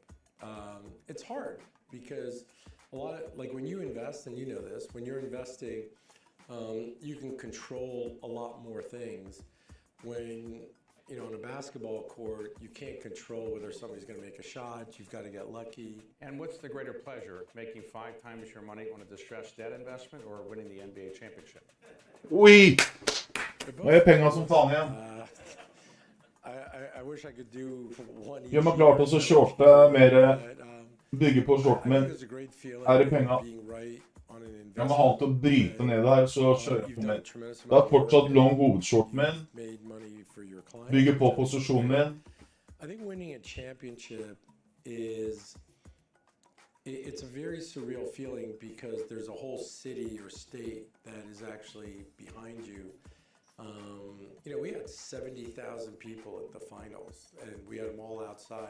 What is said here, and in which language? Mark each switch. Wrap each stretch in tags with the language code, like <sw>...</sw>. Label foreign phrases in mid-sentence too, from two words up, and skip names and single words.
<en>It's hard because a lot of, like when you invest, and you know this, when you're investing, you can control a lot more things. When, you know, on a basketball court, you can't control whether somebody's going to make a shot. You've got to get lucky. And what's the greater pleasure, making 5 times your money on a distressed debt investment or winning the NBA championship? Oi!</en> <no>Nå er penger som faen igjen.</no> <en>I wish I could do one each.</en> <no>Gjør meg klart å shorte mer, bygge på shorten min. Her er penger. Jeg må ha til å bryte ned her, så kjører jeg på mer. Det er fortsatt long hovedshorten min. Bygge på posisjonen min.</no> <en>I think winning a championship it's a very surreal feeling because there's a whole city or state that is actually behind you. You know, we had 70,000 people at the finals, and we had them all outside.</en>